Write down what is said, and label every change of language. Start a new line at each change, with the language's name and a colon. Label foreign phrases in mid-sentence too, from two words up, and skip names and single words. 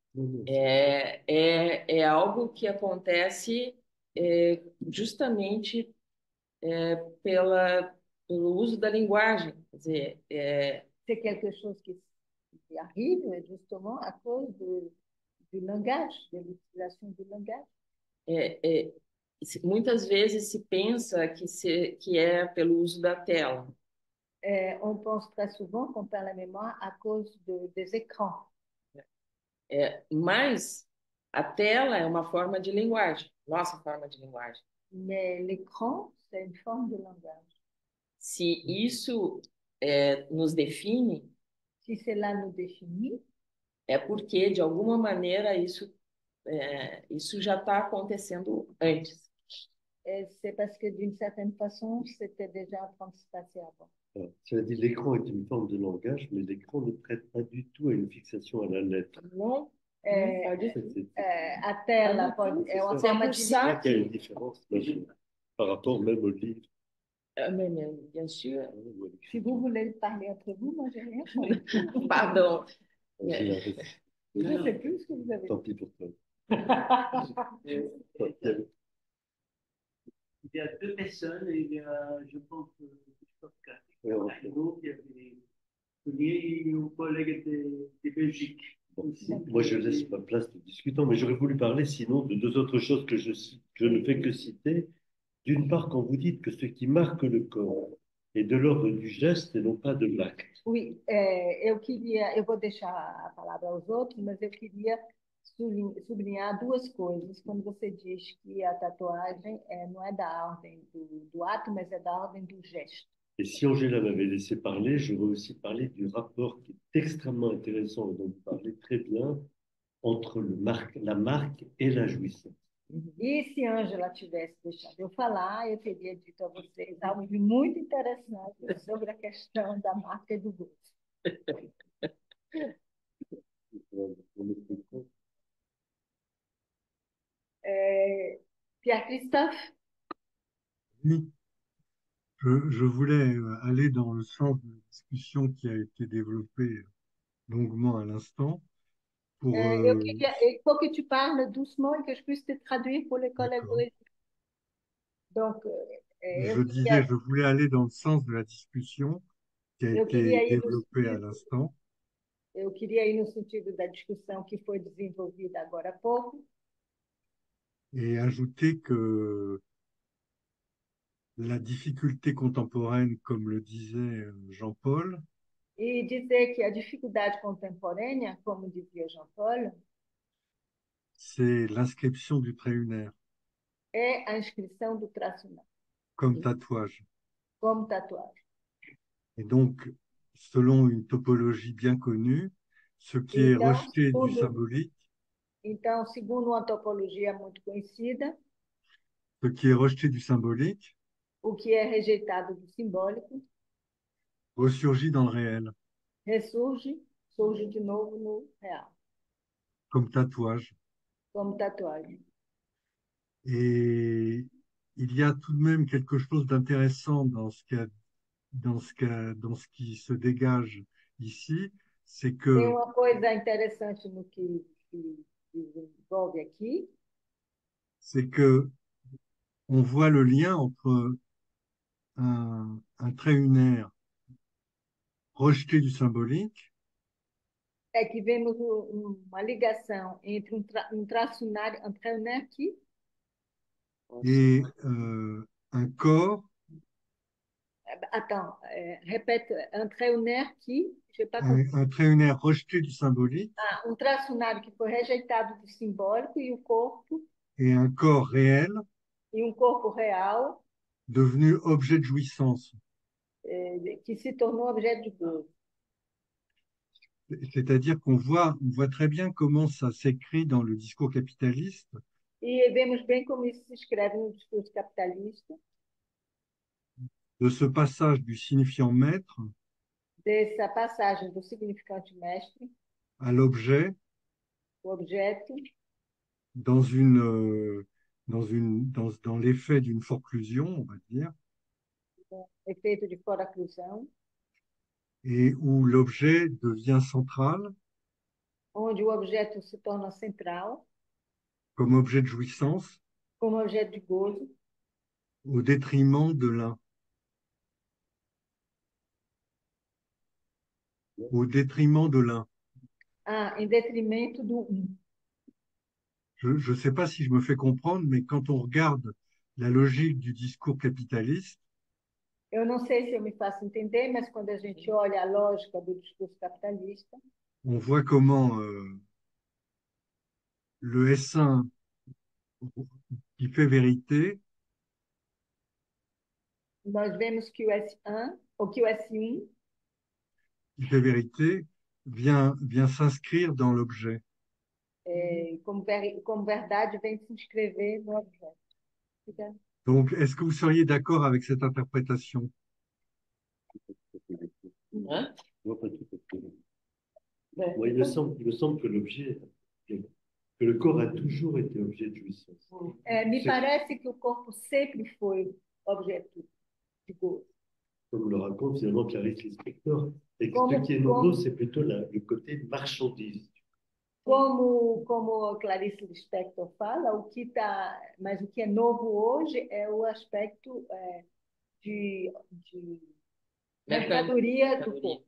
Portuguese: É algo que acontece justamente pelo uso da linguagem. Quer dizer,
French: C'est quelque chose qui arrive justement à cause du langage, de l'utilisation du langage.
Portuguese: Muitas vezes se pensa que é pelo uso da tela.
French: On pense très souvent qu'on perd la mémoire à cause des écrans.
Portuguese: Mas a tela é uma forma de linguagem, nossa forma de linguagem.
French: Mais l'écran, c'est une forme de langage.
Portuguese: Se isso nos define,
French: Si cela nous définit,
Portuguese: é porque, de alguma maneira, isso já está acontecendo antes.
French: c'est parce que d'une certaine façon, c'était déjà en train de se passer avant. Cela dit, l'écran est une forme de langage, mais l'écran ne prête pas du tout à une fixation à la lettre. Non, pas du tout.
Portuguese: A tela é uma forma de...
French: C'est vrai qu'il y a une différence par rapport même au livre. Mais bien sûr. Si vous voulez parler entre vous, moi, j'ai rien. Pardon. Je ne sais plus ce que vous avez dit. Tant pis pour toi. Il y a deux personnes, il y a, je pense, Christophe Carré, qui avait connu un collègue de Belgique. Bon, moi, je laisse ma place de discutant, mais j'aurais voulu parler sinon de deux autres choses que je ne fais que citer. D'une part, quand vous dites que ce qui marque le corps est de l'ordre du geste et non pas de l'acte. Oui,
Portuguese: eu vou deixar a palavra aos outros, mas eu queria sublinhar duas coisas. Quando você diz que a tatuagem não é da ordem do ato, mas é da ordem do gesto.
French: Et si Angela m'avait laissé parler, j'aurais aussi parlé du rapport qui est extrêmement intéressant et dont vous parlez très bien entre la marque et la jouissance.
Portuguese: E se Ângela tivesse deixado eu falar, eu teria dito a vocês algo de muito interessante sobre a questão da marca e do gosto.
French: Pierre-Christophe? Oui, je voulais aller dans le sens de la discussion qui a été développée longuement à l'instant. Il faut que tu parles doucement et que je puisse te traduire pour les collègues brésiliens. Donc, je voulais aller dans le sens de la discussion qui a été développée à l'instant.
Portuguese: Eu queria ir no sentido da discussão que foi desenvolvida agora há pouco.
French: Et ajouter que la difficulté contemporaine, comme le disait Jean-Paul,
Portuguese: E dizer que a dificuldade contemporânea, como dizia Jean-Paul,
French: c'est l'inscription du trait lunaire
Portuguese: é a inscrição do traço lunar,
French: comme tatouage.
Portuguese: como tatuagem.
French: Et donc, selon une topologie bien connue, ce qui est rejeté du symbolique,
Portuguese: então, segundo uma topologia muito conhecida,
French: ce qui est rejeté du symbolique
Portuguese: o que é rejeitado do simbólico
French: ressurgit dans le réel,
Portuguese: surge de novo no real,
French: comme tatouage.
Portuguese: como tatuagem.
French: Et il y a tout de même quelque chose d'intéressant dans ce qui se dégage ici, c'est que
Portuguese: Tem uma coisa interessante no que desenvolve aqui,
French: c'est que on voit le lien entre un trait unaire rejeté du symbolique
Portuguese: É que vemos uma ligação entre um traço unar, um
French: trait unaire
Portuguese: aqui,
French: et un corps, attends, répète, un trait unaire qui, je pas compris. un trait unaire rejeté du symbolique
Portuguese: Ah, um traço unar que foi rejeitado do simbólico e o corpo,
French: et un corps réel
Portuguese: e um corpo real
French: devenu objet de jouissance.
Portuguese: que se tornou objeto de gozo.
French: C'est-à-dire on voit très bien comment ça s'écrit dans le discours capitaliste,
Portuguese: E vemos bem como isso se escreve no discurso capitalista,
French: de ce passage du signifiant maître
Portuguese: dessa passagem do significante mestre,
French: à l'objet
Portuguese: o objeto,
French: dans dans l'effet d'une forclusion, on va dire,
Portuguese: efeito de fora-clusão,
French: et où l'objet devient central
Portuguese: onde o objeto se torna central,
French: comme objet de jouissance
Portuguese: como objeto de gozo,
French: au détriment de l'un, au détriment de l'un.
Portuguese: em detrimento do um.
French: Je ne sais pas si je me fais comprendre, mais quand on regarde la logique du discours capitaliste,
Portuguese: Eu não sei se eu me faço entender, mas quando a gente olha a lógica do discurso capitalista,
French: on voit comment le S1 qui fait vérité
Portuguese: nós vemos que o S1, ou que o S1,
French: qui fait vérité vient s'inscrire dans l'objet.
Portuguese: como verdade, vem se inscrever no objeto. Fica-
French: Donc, est-ce que vous seriez d'accord avec cette interprétation? Hein? Moi, pas tout à fait. Ben, Moi, il me semble que que le corps a toujours été objet de jouissance.
Portuguese: me
French: C'est-
Portuguese: parece que o corpo sempre foi objeto de gozo.
French: Comme le raconte finalement Clarice Lispector. Et que Comme- ce qui est nouveau, c'est plutôt le côté marchandise.
Portuguese: Como Clarice Lispector fala, mas o que é novo hoje é o aspecto de mercadoria do corpo.